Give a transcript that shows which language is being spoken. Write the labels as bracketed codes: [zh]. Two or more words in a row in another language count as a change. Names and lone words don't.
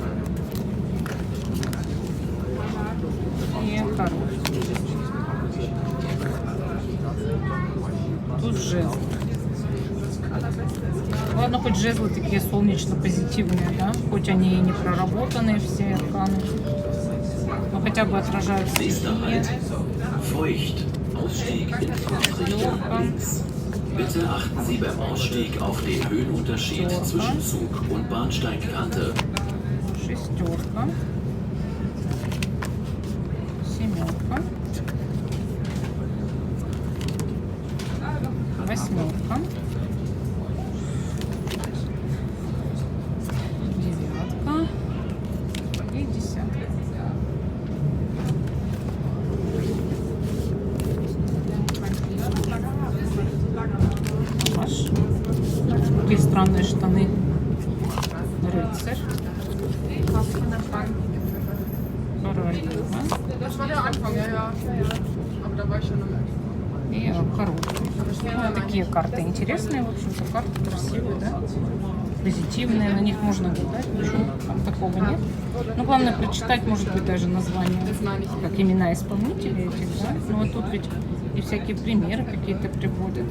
[ru] И король. Тут жезл. Ладно, хоть жезлы такие солнечно-позитивные, да? Хоть они и не проработанные все арканы. Но хотя бы отражают стихии. [de] Feucht. Ausstieg in Fahrtrichtung links. Bitte achten Sie beim Ausstieg auf den Höhenunterschied zwischen Zug- und Bahnsteigkante. [ru] Шестерка. Семерка. Восьмерка. Девятка. И десятка. Аш. Такие странные штаны. Рыцарь. Королева. [de] das war der Anfang, ja. Aber da war ich schon am [ru] И король. Ну, такие карты интересные, в общем-то, карты красивые, да? Позитивные, на них можно гадать, ничего там такого нет. Ну, главное прочитать, может быть, даже название, как имена исполнителей этих, да? Ну, вот тут ведь и всякие примеры какие-то приводятся.